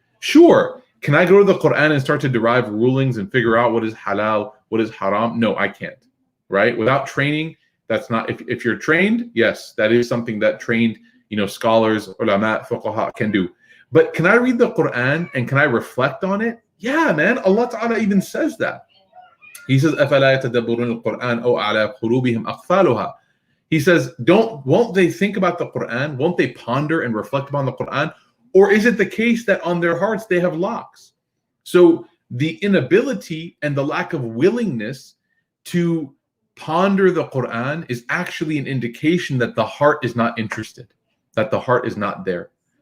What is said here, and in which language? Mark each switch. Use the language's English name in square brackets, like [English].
[English] Sure, can I go to the Quran and start to derive rulings and figure out what is halal, what is haram? No, I can't, right? Without training, that's not, if you're trained, yes, that is something that trained, scholars, ulama, fuqaha can do. But can I read the Quran and can I reflect on it? Yeah, man, Allah Ta'ala even says that. He says, [Arabic] أَفَلَا يَتَدَبُّرُونَ الْقُرْآنَ أَوْ عَلَى قُلُوبِهِمْ أَقْفَالُهَا. [English] He says, won't they think about the Quran? Won't they ponder and reflect upon the Quran? Or is it the case that on their hearts they have locks? So the inability and the lack of willingness to ponder the Quran is actually an indication that the heart is not interested, that the heart is not there.